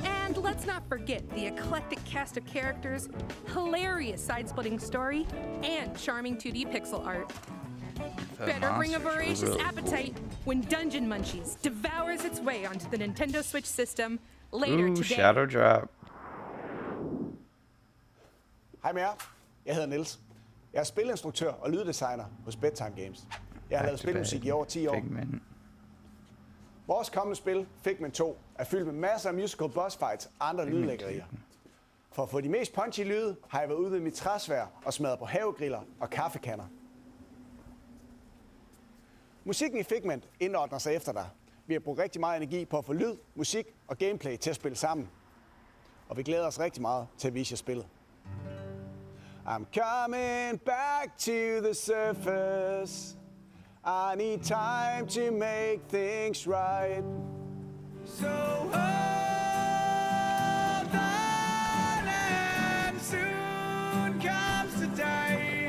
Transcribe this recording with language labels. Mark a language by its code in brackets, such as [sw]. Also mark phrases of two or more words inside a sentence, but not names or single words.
[en] And let's not forget the eclectic cast of characters, hilarious side-splitting story, and charming 2D pixel art. The Better bring a monsters were voracious really appetite when Dungeon Munchies devours its way onto the Nintendo Switch system later Ooh, today. Shadow Drop. [da] Hej med jer. Jeg hedder Niels. Jeg er spilinstruktør og lyddesigner hos Bedtime Games. Jeg har lavet spilmusik i over 10 år. Figment. Vores kommende spil, Figment 2, er fyldt med masser af [en] musical boss fights [da] og andre lydlæggerier. For at få de mest punchy lyde, har jeg været ude ved mit træsvær og smadret på havegriller og kaffekander. Musikken i Figment indordner sig efter dig. Vi har brugt rigtig meget energi på at få lyd, musik og gameplay til at spille sammen. Og vi glæder os rigtig meget til at vise jer spillet. [en] I'm coming back to the surface. I need time to make things right. So hold on and soon comes the day.